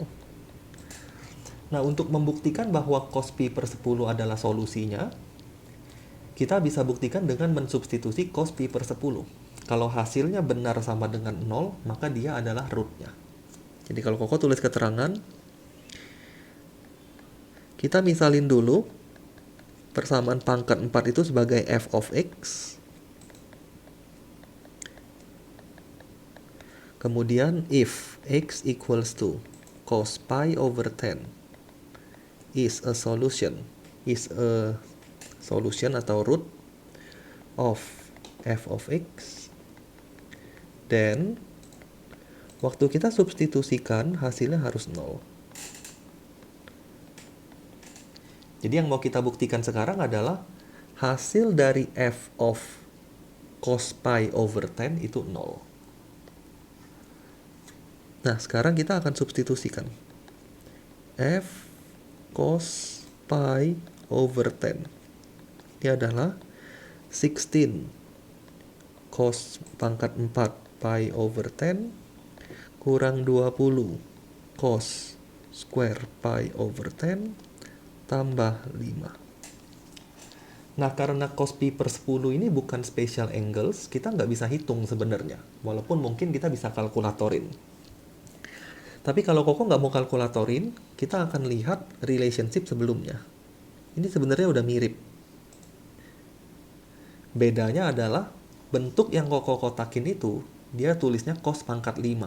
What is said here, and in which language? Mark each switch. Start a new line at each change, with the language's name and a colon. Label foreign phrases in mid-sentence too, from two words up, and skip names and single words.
Indonesian: Nah, untuk membuktikan bahwa cos pi per 10 adalah solusinya, kita bisa buktikan dengan mensubstitusi cos pi per 10. Kalau hasilnya benar sama dengan 0, maka dia adalah rootnya. Jadi kalau Koko tulis keterangan, kita misalin dulu persamaan pangkat 4 itu sebagai
English: f of x. Kemudian if x equals to cos pi over 10 is a solution atau root of f of x, then
Indonesian: waktu kita substitusikan hasilnya harus 0. Jadi yang mau kita buktikan sekarang adalah hasil dari
English: f of cos pi over 10
Indonesian: itu 0. Nah, sekarang kita akan substitusikan
English: f cos pi over 10
Indonesian: ini adalah 16 cos pangkat 4
English: pi over 10
Indonesian: kurang 20
English: cos square pi over 10
Indonesian: tambah 5. Nah, karena cos pi per 10 ini bukan
English: special angles,
Indonesian: kita nggak bisa hitung sebenarnya. Walaupun mungkin kita bisa kalkulatorin. Tapi kalau Koko nggak mau kalkulatorin, kita akan lihat relationship sebelumnya. Ini sebenarnya udah mirip. Bedanya adalah bentuk yang Koko kotakin itu, dia tulisnya cos pangkat 5.